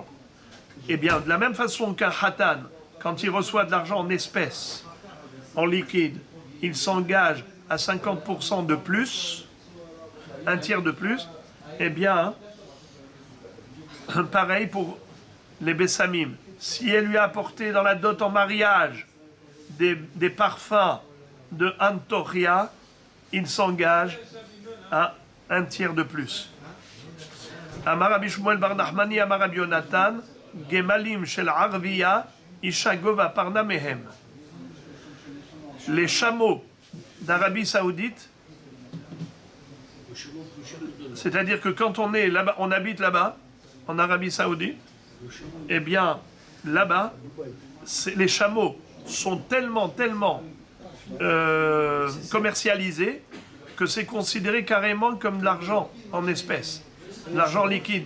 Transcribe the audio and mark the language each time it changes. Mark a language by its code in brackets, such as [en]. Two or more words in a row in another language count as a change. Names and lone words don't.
[fr] Eh bien, de la même façon qu'un Hatan, quand il reçoit de l'argent en espèces, en liquide, il s'engage à 50% de plus, un tiers de plus, eh bien, pareil pour les Bessamim. Si elle lui a apporté dans la dot en mariage des parfums de Antochia, il s'engage à un tiers de plus. [he] אמר רבי שמואל בר נחמני, אמר רבי יונתן, גמלים של ערביה, אשה גובה פרנא מהם. [fr] Les chameaux d'Arabie Saoudite, c'est-à-dire que quand on est là-bas, on habite là-bas, en Arabie Saoudite, eh bien, là-bas, les chameaux sont tellement commercialisés que c'est considéré carrément comme de l'argent en espèces, de l'argent liquide.